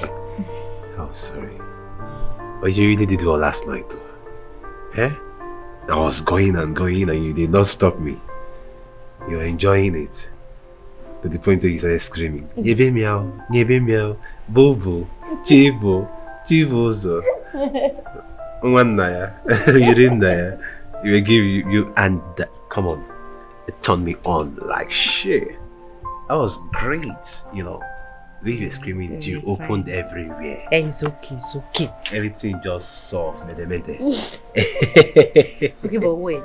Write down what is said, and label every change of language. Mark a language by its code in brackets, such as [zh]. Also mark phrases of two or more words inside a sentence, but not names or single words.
[en] Oh, sorry. But you really did well last night, though. Eh? I was going and you did not stop me. You were enjoying it. To the point where you started screaming. Nyebe meow, bobo, chibo, chibozo. Nwanaya, Yurinaya. You will give you and come on. It turned me on like shit. That was great, you know. When you were screaming it, you opened everywhere. It's okay. Everything just soft, mede. Okay, but wait.